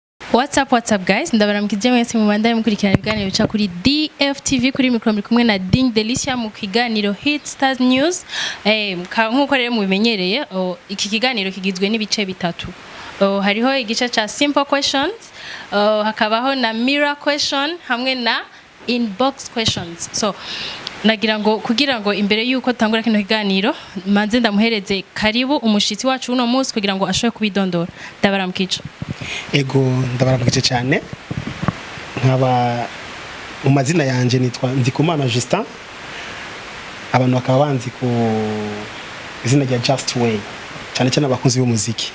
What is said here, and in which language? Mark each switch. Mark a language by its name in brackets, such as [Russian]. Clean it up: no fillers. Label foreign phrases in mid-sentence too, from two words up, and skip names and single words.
[English] What's up guys, [Rundi] ndabaramukije mwese mu bandanye mukurikirana ibiganiro bica kuri DFTV kuri micro muri kumwe na Ding Delicia mu kiganiro Hit Stars News. Nkuko rero mubimenyereye, iki kiganiro kigizwe n'ibice bitatu. Hariho igice cha [English] simple questions, [Rundi] hakabaho na [English] mirror question [Rundi] hamwe na [English] inbox questions. [Rundi] So nagira ngo kugira ngo imbere yuko tangura kino kiganiro manze ndamuhereze karibu umushitsi wacu uno munsi kugira ngo ashobore kubidondora. Ndabaramukije. Ego ndabaramukije cyane, nkaba mu mazina yanje nitwa Ndikumana Justin, abantu bakaba banzi ku izina rya Justway, cyane cyane abakunzi b'umuziki.